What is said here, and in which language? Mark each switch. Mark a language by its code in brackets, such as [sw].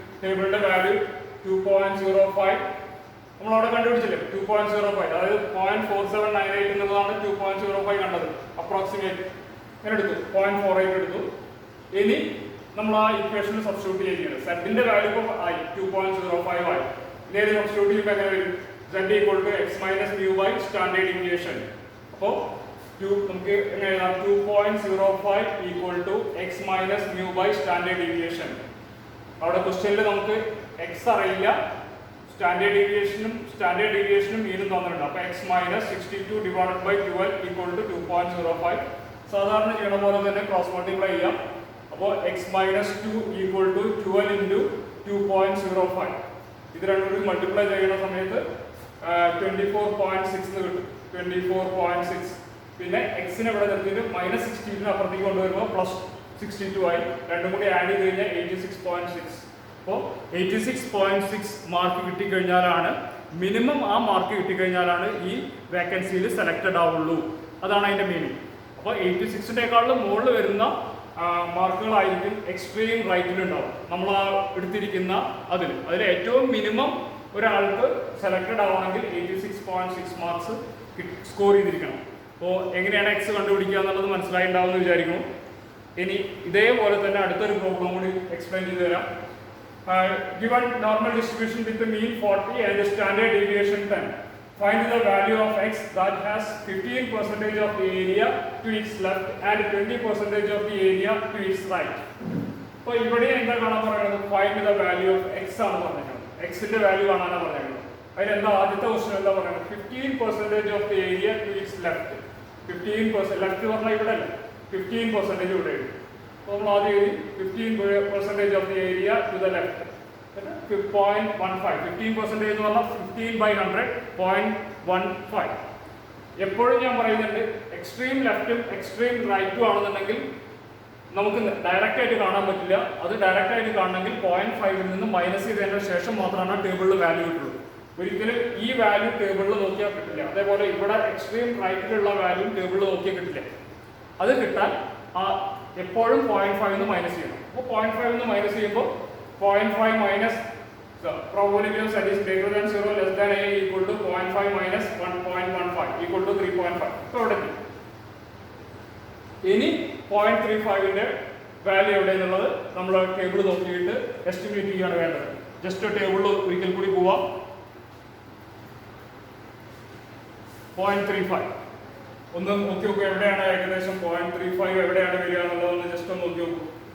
[ml] ടേബിളിന്റെ വാല്യൂ 2.05 നമ്മളവിടെ കണ്ടുപിടിച്ചില്ലേ? 2.05, അതായത് 0.4798 എന്നുള്ളതാണ് 2.05 കണ്ടത്. അപ്രോക്സിമേറ്റ് ഇങ്ങനെ എടുത്തു, 0.48 എടുത്തു. ഇനി നമ്മൾ ആ ഇക്വേഷനിൽ സബ്സ്റ്റിറ്റ്യൂട്ട് ചെയ്യുന്നത് സെറ്റിന്റെ വാല്യൂ ഇപ്പോൾ ആയി 2.05 ആയി. ഇതേത് സബ്സ്റ്റിറ്റ്യൂട്ട് ചെയ്യുമ്പോൾ എങ്ങനെ വരും? [en] Z equal to x minus mu by standard deviation. [ml] അപ്പോൾ നമുക്ക് എങ്ങനെ എഴുതാം? [en] 2.05 equal to x minus mu by standard deviation. [ml] അവിടെ ക്വസ്റ്റ്യനിൽ നമുക്ക് x അറിയില്ല, സ്റ്റാൻഡേർഡ് ഡീവിയേഷനും മീനും തന്നിട്ടുണ്ട്. അപ്പോൾ [en] x minus 62 divided by 12 equal to 2.05. [ml] സാധാരണ ചെയ്യണ പോലെ തന്നെ ക്രോസ് മൾട്ടിപ്ലൈ ചെയ്യാം. അപ്പോൾ [en] x minus 2 equal to 12 into 2.05. [ml] ഇത് രണ്ടും കൂടി മൾട്ടിപ്ലൈ ചെയ്യുന്ന സമയത്ത് 24.6 കിട്ടും. 24.6. പിന്നെ എക്സിനെ ഇവിടെ നിർത്തിയിട്ട് -16 അപ്പുറത്തേക്ക് കൊണ്ടുവരുമ്പോൾ +62 ആയി. രണ്ടും കൂടി ആഡ് ചെയ്ത് കഴിഞ്ഞാൽ 86.6. അപ്പോൾ 86.6 മാർക്ക് കിട്ടിക്കഴിഞ്ഞാലാണ് മിനിമം, ആ മാർക്ക് കിട്ടിക്കഴിഞ്ഞാലാണ് ഈ വേക്കൻസിയിൽ സെലക്റ്റഡ് ആവുള്ളൂ. അതാണ് അതിൻ്റെ മീനിങ്. അപ്പോൾ 86-നെക്കാളും മുകളിൽ വരുന്ന മാർക്കുകളായിരിക്കും എക്സ്ട്രീം റൈറ്റിലുണ്ടാവും. നമ്മൾ ആ എടുത്തിരിക്കുന്ന അതിൽ ഏറ്റവും മിനിമം ഒരാൾക്ക് സെലക്റ്റഡ് ആവണമെങ്കിൽ 86.6 മാർക്സ് സ്കോർ ചെയ്തിരിക്കണം. അപ്പോൾ എങ്ങനെയാണ് എക്സ് കണ്ടുപിടിക്കുക എന്നുള്ളത് മനസ്സിലായിട്ടുണ്ടാവുമെന്ന് വിചാരിക്കുന്നു. ഇനി ഇതേപോലെ തന്നെ അടുത്തൊരു പ്രോബ്ലം കൂടി എക്സ്പ്ലെയിൻ ചെയ്തു തരാം. [en] Given normal distribution with the mean 40 and the standard deviation 10, find the value of x that has 15% of the area to its left and 20% of the area to its right. [ml] അപ്പോൾ ഇവിടെ എന്താ കാണാൻ പറയുന്നത്? [en] find the value of x [ml] ആണ് പറഞ്ഞത്. എക്സിന്റെ value കാണാനാണ് പറയുന്നത്. അതിലെന്താ ആദ്യത്തെ ക്വസ്റ്റ്യൻ എന്താ പറയുന്നത്? [en] 15% of the area to its left. [ml] 15% left പറഞ്ഞാൽ ഇവിടെ അല്ല, 15% ഇവിടെ ഉണ്ട്. അപ്പോൾ നമ്മൾ ആദ്യം എഴുതി [en] 15% of the area to the left. [ml] 0.15. 15% എന്ന് പറഞ്ഞാൽ 15/100 0.15. എപ്പോഴും ഞാൻ പറയുന്നുണ്ട്, എക്സ്ട്രീം ലെഫ്റ്റും എക്സ്ട്രീം റൈറ്റും ആണെന്നുണ്ടെങ്കിൽ നമുക്ക് ഡയറക്റ്റ് ആയിട്ട് കാണാൻ പറ്റില്ല. അത് ഡയറക്റ്റ് ആയിട്ട് കാണണമെങ്കിൽ 0.5 നിന്ന് മൈനസ് ചെയ്തതിന് ശേഷം മാത്രമാണ് ടേബിളിൽ വാല്യൂ കിട്ടുള്ളൂ. ഒരിക്കലും ഈ വാല്യൂ ടേബിളിൽ നോക്കിയാൽ കിട്ടില്ല. അതേപോലെ ഇവിടെ എക്സ്ട്രീം റൈറ്റിലുള്ള വാല്യൂ ടേബിളിൽ നോക്കിയാൽ കിട്ടില്ല. അത് കിട്ടാൻ എപ്പോഴും 0.5 നിന്ന് മൈനസ് ചെയ്യണം. അപ്പോൾ 0.5 നിന്ന് മൈനസ് ചെയ്യുമ്പോൾ 0.5 minus [en] probability of z is greater than 0 less than a equal to 0.5 minus 1.15 equal to 3.5. [ml] അപ്പോൾ അവിടെ എത്തി. ഇനി 0.35ന്റെ വാല്യൂ എവിടെയെന്നുള്ളത് നമ്മൾ ടേബിൾ നോക്കിയിട്ട് എസ്റ്റിമേറ്റ് ചെയ്യുകയാണ് വേണ്ടത്. ജസ്റ്റ് ടേബിളിൽ ഒരിക്കൽ കൂടി പോവാം. 0.35 ഒന്ന് നോക്കി നോക്കൂ, എവിടെയാണ് ഏകദേശം 0.35 എവിടെയാണ് വരിക എന്നുള്ളതൊന്ന് ജസ്റ്റ് ഒന്ന് നോക്കി നോക്കൂ.